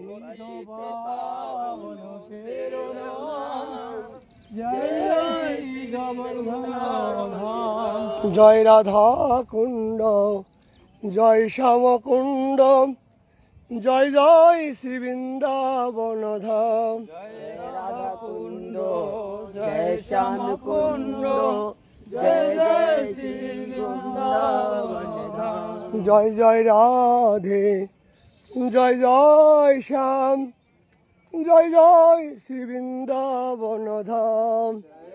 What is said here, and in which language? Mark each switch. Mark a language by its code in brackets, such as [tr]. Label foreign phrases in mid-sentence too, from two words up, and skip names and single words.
[bn] জয় রাধা কুণ্ড, জয় শ্যাম কুণ্ড, জয় জয় শ্রী বৃন্দাবন ধাম। [hi] जय श्याम कुंड, जय जय श्री वृंदावन धाम। [bn] জয় জয় রাধে, জয় জয় শ্যাম, জয় জয় শ্রী বৃন্দাবন ধাম।